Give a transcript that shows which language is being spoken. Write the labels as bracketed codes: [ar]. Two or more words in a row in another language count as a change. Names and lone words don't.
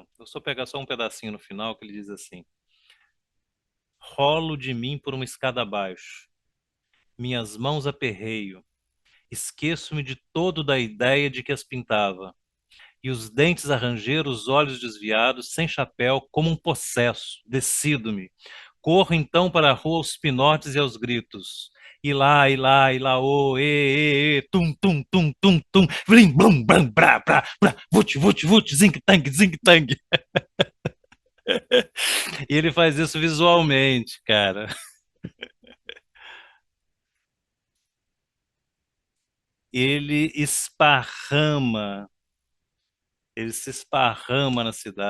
[pt] Eu só pegar só um pedacinho no final que ele diz assim: rolo de mim por uma escada abaixo, minhas mãos aperreio, esqueço-me de todo da ideia de que as pintava, e os dentes a ranger, os olhos desviados, sem chapéu, como um possesso, decido-me. Corro então para a rua aos pinotes e aos gritos. E lá, ô, tum, tum, tum, tum, tum, blim, blum, blam, brá, brá, brá, vut, vut, vut, zing, tang, zing, tang. E ele faz isso visualmente, cara. Ele esparrama, ele se esparrama na cidade.